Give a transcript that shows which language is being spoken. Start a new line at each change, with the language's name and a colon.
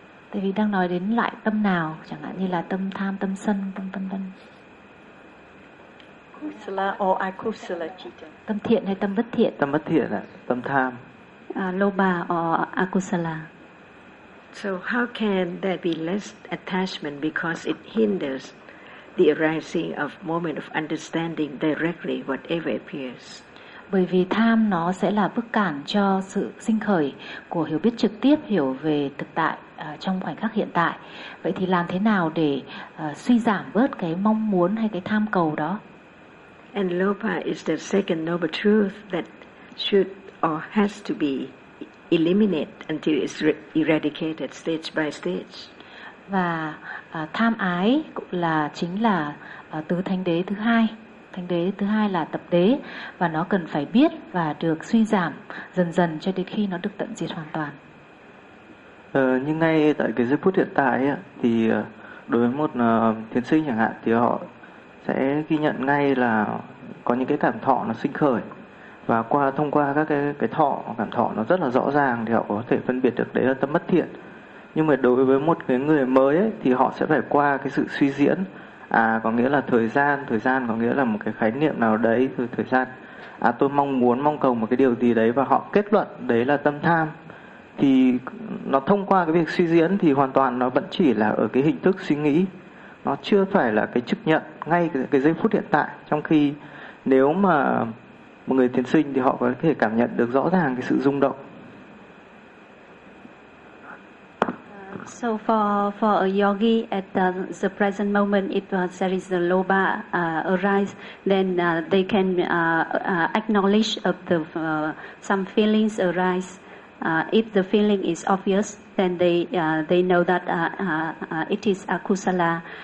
Vietnamese: Tại vì đang nói đến lại tâm nào, chẳng hạn như là tâm tham, tâm sân, tâm vân vân.
English: Kusala or akusala citta.
Vietnamese: Tâm thiện hay tâm bất thiện? Tâm bất thiện ạ, tâm tham.
English: Lobha or akusala. So how can there be less attachment because it hinders the arising of moment of understanding directly whatever appears?
Vietnamese: Bởi vì tham nó sẽ là bức cản cho sự sinh khởi của hiểu biết trực tiếp, hiểu về thực tại trong khoảnh khắc hiện tại. Vậy thì làm thế nào để suy giảm bớt cái mong muốn hay cái tham cầu đó?
English: And lobha is the second noble truth that should or has to be eliminated until it's eradicated stage by stage.
Vietnamese: Và tham ái cũng là chính là tứ thánh đế thứ hai. Thánh đế thứ hai là tập đế, và nó cần phải biết và được suy giảm dần dần cho đến khi nó được tận diệt hoàn toàn. Nhưng ngay tại cái giây phút hiện tại ấy, thì đối với một tiến sĩ chẳng hạn thì họ sẽ ghi nhận ngay là có những cái cảm thọ nó sinh khởi, và qua thông qua các cái thọ, cảm thọ nó rất là rõ ràng thì họ có thể phân biệt được đấy là tâm bất thiện. Nhưng mà đối với một cái người mới ấy, thì họ sẽ phải qua cái sự suy diễn, à có nghĩa là thời gian có nghĩa là một cái khái niệm nào đấy, thời gian à tôi mong cầu một cái điều gì đấy, và họ kết luận đấy là tâm tham. Thì nó thông qua cái việc suy diễn thì hoàn toàn nó vẫn chỉ là ở cái hình thức suy nghĩ, nó chưa phải là cái chức nhận ngay cái giây phút hiện tại. Trong khi nếu mà một người thiền sinh thì họ có thể cảm nhận được rõ ràng cái sự rung động.
English: So for a yogi at the present moment, if there is a lobha arise, then they can acknowledge of the some feelings arise. If the feeling is obvious, then they know that it is akusala.